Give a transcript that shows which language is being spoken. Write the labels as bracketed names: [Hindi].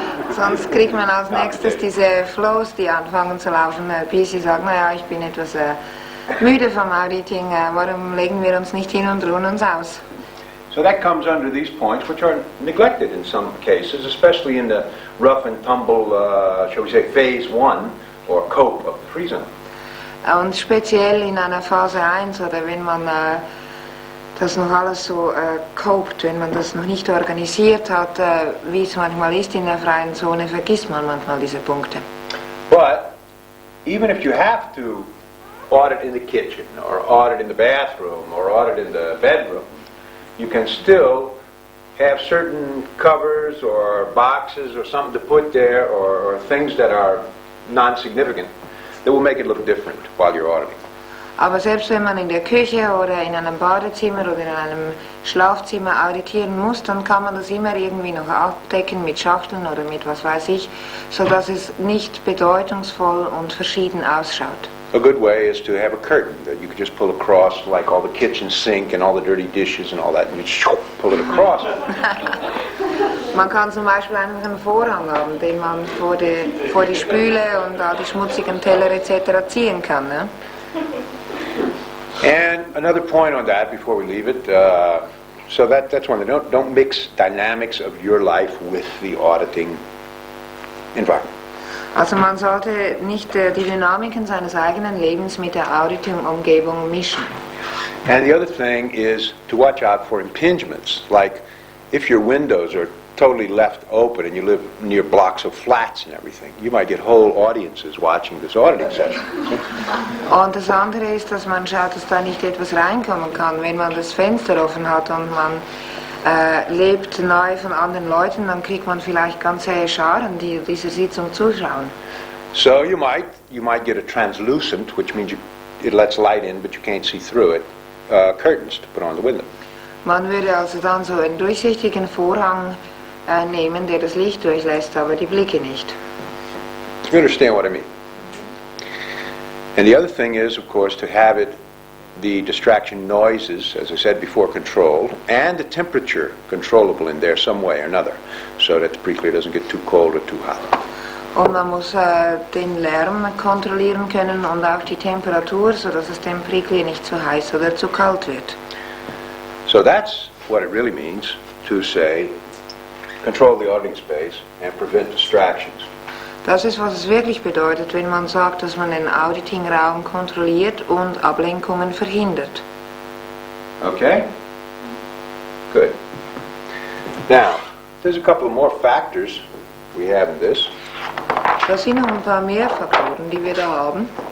[German] Sonst kriegt man als nächstes diese Flows, die anfangen zu laufen. PC sagt, naja, ich bin etwas müde vom Auditing, warum legen wir uns nicht hin und ruhen uns aus? [English] So that comes under these points, which are neglected in some cases, especially in the rough and tumble, shall we say, phase 1 or cope of the free zone. [German] Und speziell in einer Phase 1 oder wenn man das noch alles so copt, wenn man das noch nicht organisiert hat, wie es manchmal ist in der freien Zone, vergisst man manchmal diese Punkte. [English] But even if you have to audit in the kitchen or audit in the bathroom or audit in the bedroom, you can still have certain covers or boxes or something to put there or things that are non-significant that will make it look different while you're auditing. [German] Aber selbst wenn man in der Küche oder in einem Badezimmer oder in einem Schlafzimmer auditieren muss, dann kann man das immer irgendwie noch abdecken mit Schachteln oder mit was weiß ich, sodass es nicht bedeutungsvoll und verschieden ausschaut. [English] A good way is to have a curtain that you could just pull across, like all the kitchen sink and all the dirty dishes and all that, and you just pull it across. [German] Man kann zum Beispiel einfach einen Vorhang haben, den man vor die Spüle und all die schmutzigen Teller etc. ziehen kann. Ne? [English] And another point on that before we leave it, so that's one thing. Don't mix dynamics of your life with the auditing environment. [German] Also man sollte nicht die Dynamiken seines eigenen Lebens mit der Auditing-Umgebung mischen. [English] And the other thing is to watch out for impingements, like if your windows are totally left open and you live near blocks of flats and everything, you might get whole audiences watching this auditing session. [German] Und das andere ist, dass man schaut, dass da nicht etwas reinkommen kann. Wenn man das Fenster offen hat und man lebt nahe von anderen Leuten, dann kriegt man vielleicht ganze Scharen, die dieser Sitzung zuschauen. [English] So you might get a translucent, which means it lets light in, but you can't see through it, curtains to put on the window. [German] Man würde also dann so einen durchsichtigen Vorhang nehmen, der das Licht durchlässt, aber die Blicke nicht. [English] You understand what I mean? And the other thing is, of course, to have it, the distraction noises, as I said before, controlled, and the temperature controllable in there some way or another, so that the preclear doesn't get too cold or too hot. [German] Und man muss den Lärm kontrollieren können und auch die Temperatur, sodass es dem Preclear nicht zu heiß oder zu kalt wird. [English] So that's what it really means to say, control the auditing space and prevent distractions. [German] Das ist, was es wirklich bedeutet, wenn man sagt, dass man den Auditing-Raum kontrolliert und Ablenkungen verhindert. [English] Okay? Good. Now, there's a couple of more factors we have in this. [German] Da sind noch ein paar mehr Faktoren, die wir da haben.